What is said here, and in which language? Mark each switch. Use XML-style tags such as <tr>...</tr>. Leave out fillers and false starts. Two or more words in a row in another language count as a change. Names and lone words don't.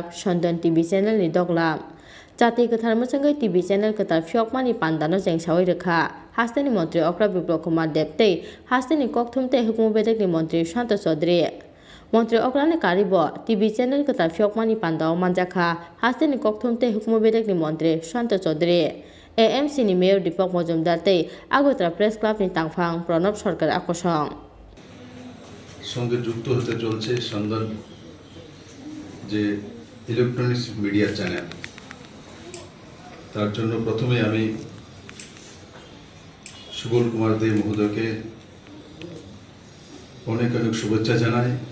<trp>सन्दन टीवी चैनलनि दगला जाति कथार मसंगै</trp> <en>TV channel</en> <trp>कतार फ्योकमानि पान्दानो जेंसावै रखा हास्टेनि मंत्री अक्रा बिप्लव कुमार देव ते हास्टेनि कक्थुमते हुकुम बेटेकनि मंत्री सन्तोष चौधरी मंत्री अक्रानो कारिबो</trp> <en>TV channel</en> <trp>कतार फ्योकमानि पान्दाव मानजाखा हास्टेनि कक्थुमते हुकुम बेटेकनि मंत्री सन्तोष चौधरी एएमसीनि मेयर दीपक मजुमदार ते आगोत्रा प्रेस क्लाबनि तांफां प्रणब सरकार आकर्षण</trp> <bn>সঙ্গে যুক্ত হতে চলছে সন্দন যে</bn> <en>electronics media channel,</en> <bn>তার জন্য প্রথমে আমি সুবল কুমার দে মহোদয়কে অনেক অনেক শুভেচ্ছা জানাই।</bn>